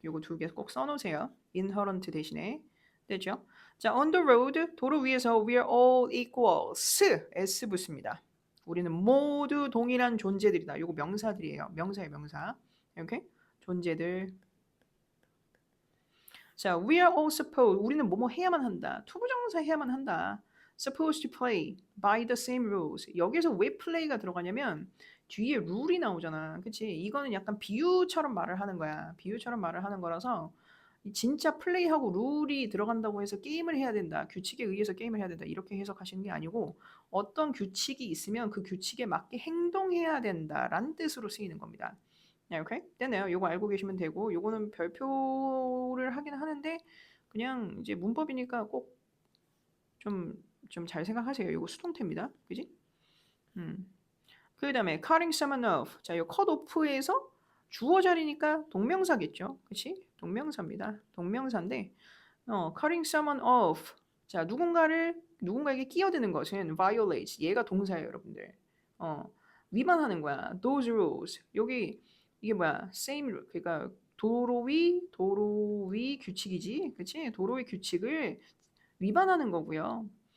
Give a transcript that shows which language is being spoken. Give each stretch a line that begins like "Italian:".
Korean: 요거 두 개 꼭 써놓으세요. inherent 대신에. 됐죠?
English: 자, on the road,
Korean: 도로 위에서
English: we are all equals.
Korean: S 붙습니다. 우리는 모두 동일한 존재들이다. 요거 명사들이에요. 명사예요, 명사. 이렇게 존재들.
English: 자, we are all supposed.
Korean: 우리는 뭐뭐 해야만 한다. 투부정사 해야만 한다.
English: supposed to play by the same rules.
Korean: 여기서 왜 play가 들어가냐면 뒤에 룰이 나오잖아. 그치? 이거는 약간 비유처럼 말을 하는 거야. 비유처럼 말을 하는 거라서 진짜 플레이하고 룰이 들어간다고 해서 게임을 해야 된다. 규칙에 의해서 게임을 해야 된다. 이렇게 해석하시는 게 아니고 어떤 규칙이 있으면 그 규칙에 맞게 행동해야 된다라는 뜻으로 쓰이는 겁니다. 네, 오케이? 됐네요. 요거 알고 계시면 되고 요거는 별표를 하긴 하는데 그냥 이제 문법이니까 꼭 좀 잘 생각하세요. 요거 수동태입니다. 그지? 그 다음에
English: cutting someone off.
Korean: 자, 요 cut off에서 주어 자리니까 동명사겠죠. 그치? 동명사입니다. 동명사인데
English: cutting someone off.
Korean: 자, 누군가에게 끼어드는 것은 violates. 얘가 동사예요, 여러분들. 위반하는 거야.
English: Those rules.
Korean: 여기 이게 뭐야? same rule. 그러니까 도로 위 규칙이지. 그치? 도로 위 규칙을 위반하는 거고요.